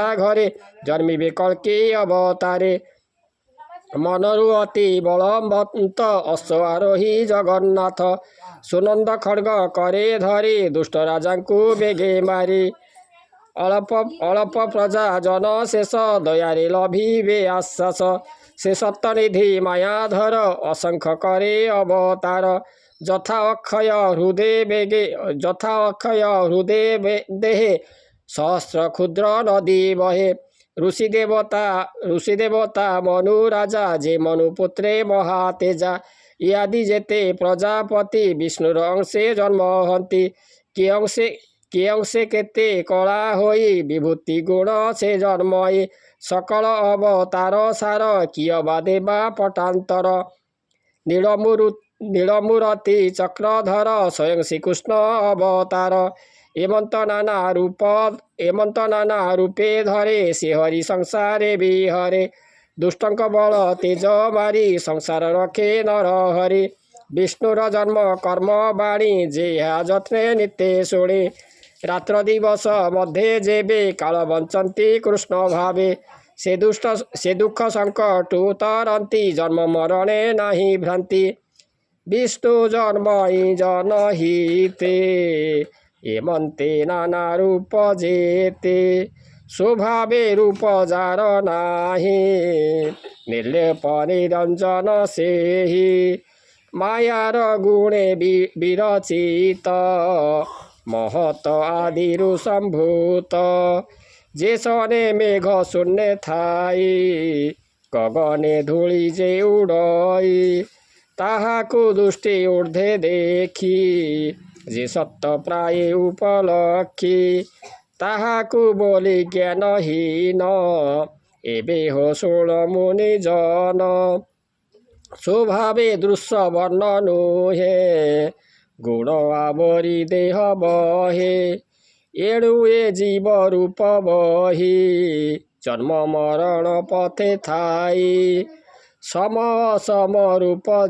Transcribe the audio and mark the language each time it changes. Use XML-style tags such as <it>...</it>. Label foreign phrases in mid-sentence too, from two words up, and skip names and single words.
<or>ଘରେ ଜନ୍ମିବେ କଳ୍କି ଅବତାରେ ମନରୁ ଅତି ବଳବନ୍ତ ଅଶ୍ୱାରୋହୀ ଜଗନ୍ନାଥ ସୁନନ୍ଦ ଖଡ୍ଗ କରେ ଧରି ଦୁଷ୍ଟ ରାଜା କୋ ବେଗେ ମାରି ଅଳ୍ପ ପ୍ରଜା ଜନ ଶେଷ ଦୟାରେ ଲଭିବେ ଆଶ୍ୱାସ ସେ ସପ୍ତନିଧି ମାୟାଧର ଅସଂଖ୍ୟ କରେ ଅବତାର ଯଥା ଅକ୍ଷୟ ହୃଦୟ ଦେହେ ସହସ୍ର କ୍ଷୁଦ୍ର ନଦୀ ବହେ ଋଷି ଦେବତା ମନୁ ରାଜା ଯେ ମନୁପୁତ୍ରେ ମହାତେଜା ଇତ୍ୟାଦି ଯେତେ ପ୍ରଜାପତି ବିଷ୍ଣୁର ଅଂଶେ ଜନ୍ମ ହନ୍ତି କେ ଅଂଶେ କେତେ କଳା ହୋଇ ବିଭୂତି ଗୁଣ ସେ ଜନ୍ମୟେ ସକଳ ଅବତାର ସାର କିୟ ବା ଦେବା ପଟାନ୍ତର ନୀଳମୂର୍ତ୍ତି ଚକ୍ରଧର ସ୍ୱୟଂ ଶ୍ରୀକୃଷ୍ଣ ଅବତାର ଏମନ୍ତ ନାନା ରୂପେ ଧରେ ସେ ହରି ସଂସାରେ ବିହରେ ଦୁଷ୍ଟଙ୍କ ବଳ ତେଜ ମାରି ସଂସାର ରଖେ ନର ହରି ବିଷ୍ଣୁର ଜନ୍ମ କର୍ମ ବାଣୀ ଯେହା ଯତ୍ନେ ନିତ୍ୟ ଶୁଣେ ରାତ୍ର ଦିବସ ମଧ୍ୟେ ଯେବେ କାଳ ବଞ୍ଚନ୍ତି କୃଷ୍ଣ ଭାବେ ସେ ଦୁଃଖ ସଙ୍କଟ ତରନ୍ତି ଜନ୍ମ ମରଣେ ନାହିଁ ଭ୍ରାନ୍ତି ବିଷ୍ଣୁ ଜନ୍ମ ଜନହିତେ ଏମନ୍ତେ ନାନା ରୂପ ଯେତେ ସ୍ୱଭାବେ ରୂପ ଯାର ନାହିଁ ନିର୍ଲେପ ନିରଞ୍ଜନ ସେହି ମାୟାର ଗୁଣେ ବିରଚିତ ମହତ ଆଦିରୁ ସମ୍ଭୂତ ଯେ ସନେ ମେଘ ଶୂନ୍ୟ ଥାଇ ଗଗନେ ଧୂଳି ଯେ ଉଡ଼ଇ ତାହାକୁ ଦୃଷ୍ଟି ଊର୍ଦ୍ଧ୍ୱେ ଦେଖି ଯେ ସତ୍ୟ ପ୍ରାୟ ଉପଲକ୍ଷି ତାହାକୁ ବୋଲି ଜ୍ଞାନହୀନ ଏବେ ହୋ ଷୋଳ ମୁନି ଜନ ସ୍ୱଭାବେ ଦୃଶ୍ୟ ବର୍ଣ୍ଣ ନୁହେଁ ଗୁଣ ଆବରି ଦେହ ବହେ ଏଣୁ ଏ ଜୀବ ରୂପ ବହି ଜନ୍ମ ମରଣ ପଥେ ଥାଇ ସମ ଅସମ ରୂପ</or>